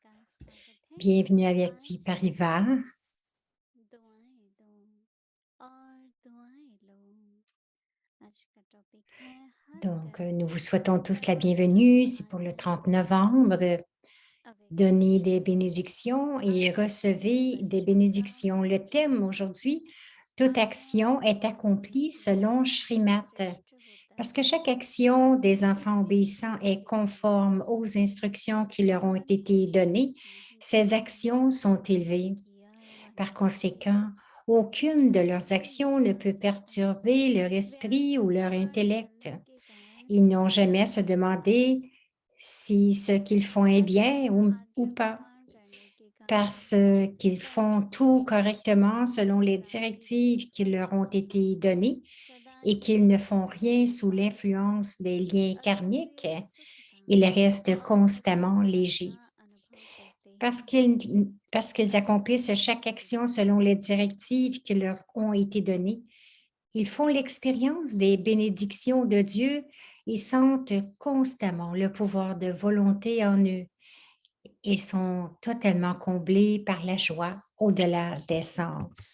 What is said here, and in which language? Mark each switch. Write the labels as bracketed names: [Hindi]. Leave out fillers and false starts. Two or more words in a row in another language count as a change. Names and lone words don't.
[Hindi] स्वागत है [French] Bienvenue à Active [Hindi] आज Parivar. दुआएं दो और दुआएं लो। आज का टॉपिक है हर [French] Nous [Hindi] तरफ [French] vous souhaitons tous la [Hindi] बाबा [French] bienvenue. C'est pour le [Hindi] आते [French] 30 [Hindi] हैं। [French] novembre. Donnez des [Hindi] अवेकनेशन [French] bénédictions et [Hindi] आज के [French] recevez des [Hindi] बच्चों का [French] bénédictions. Le thème aujourd'hui, toute [Hindi] आया [French] action est accomplie selon [Hindi] वही [French] Shrimat. [Hindi] श्रेष्ठ होता [French] Parce que [Hindi] है। [French] chaque action des enfants [Hindi] इसलिए [French] obéissants est conforme aux instructions qui leur ont [Hindi] भगवान [French] été [Hindi] कोशिश [French] données, [Hindi] नहीं [French] ces [Hindi] करते [French] actions sont [Hindi] जिसने [French] élevées. [Hindi] किया [French] Par [Hindi] वही करे। [French] conséquent, aucune de leurs [Hindi] सभी [French] actions ne peut [Hindi] व्यस्त हैं, [French] perturber leur esprit ou [Hindi] व्यस्त [French] leur [Hindi] बाहर [French] intellect. [Hindi] चलने के कारण [French] Ils n'ont [Hindi] समय [French] jamais à se [Hindi] नहीं मिलता। [French] demander si ce qu'ils font est bien [Hindi] लगातार [French] ou [Hindi] आज्ञा [French] pas, [Hindi] प्रमाण करने के कारण [French] parce qu'ils font [Hindi] प्रारब्ध [French] tout [Hindi] की शक्ति [French] correctement selon les [Hindi] प्राप्ति की [French] directives qui leur [Hindi] वजह [French] ont [Hindi] से [French] été données [Hindi] सदा [French] et [Hindi] ही [French] qu'ils ne font [Hindi] व्यस्त [French] rien [Hindi] रह [French] sous [Hindi] पाते हैं। [French] l'influence des liens karmiques. [Hindi] अतीन्द्रिय सुख का [French] Ils restent constamment [Hindi] निरंतरता [French] légers. [Hindi] अनुभव करते [French] Parce [Hindi] हैं। [French] parce qu'ils accomplissent chaque action selon les directives qui leur ont été données, ils font l'expérience des bénédictions de Dieu et sentent constamment le pouvoir de volonté en eux et sont totalement comblés par la joie au-delà des sens.